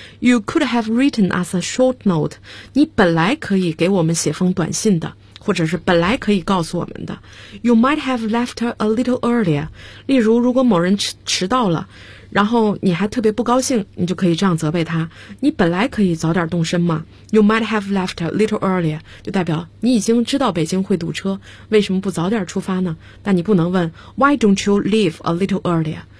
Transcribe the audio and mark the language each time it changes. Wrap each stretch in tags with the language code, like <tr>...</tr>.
<en>You could have written us a short note.</en> <zh>你本来可以给我们写封短信的，或者是本来可以告诉我们的。</zh> <en>You might have left a little earlier.</en> <zh>例如，如果某人迟到了，然后你还特别不高兴，你就可以这样责备他。你本来可以早点动身嘛。</zh> <en>You might have left a little earlier.</en> <zh>就代表你已经知道北京会堵车，为什么不早点出发呢？但你不能问</zh> <en>Why don't you leave a little earlier?</en>